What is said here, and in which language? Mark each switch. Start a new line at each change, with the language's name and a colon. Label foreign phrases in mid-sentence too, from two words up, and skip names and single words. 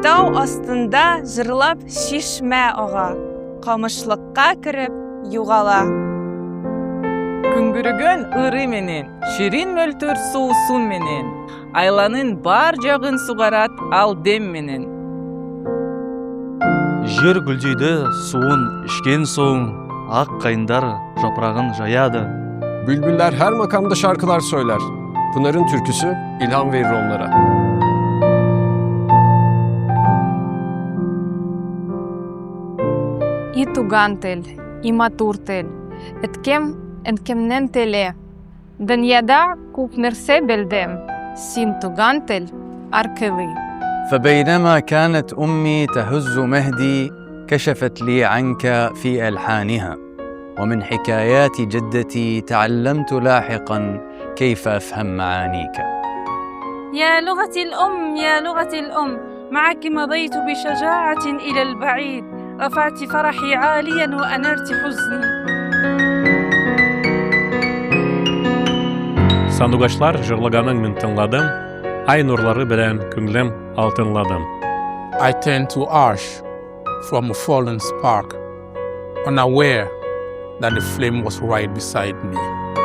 Tatar: Тау астында жырлап шишмә ага, камышлыкка кирип югала.
Kyrgyz: Күңгүргөн ыры менен, ширин мөлтөр соусу менен, айланын бар жагын сугарат ал дем менен.
Kazakh: Жер гүлдейді суын ішкен соң, ақ қайындар жапырағын жаяды.
Turkish: Bülbüller her makamda şarkılar söyler. Pınar'ın türküsü ilham verir onlara.
Tatar: И тугантел, и матуртел, эткемнен теле. Дөньяда күп нәрсә белдем, син тугантел аркылы.
Arabic: فبينما كانت أمي تهز مهدي كشفت لي عنك في ألحانها، ومن حكايات جدتي تعلمت لاحقا كيف أفهم معانيك. يا لغتي الأم يا لغتي الأم، معك مضيت بشجاعة إلى البعيد، رفعت فرحي عاليا وأنرت حزني.
Tatar: Сандугачлар жырлаганын мен тыңладым, ай нурлары белән күңлем алтынладым.
English: I turned to ash from a fallen spark, unaware that the flame was right beside me.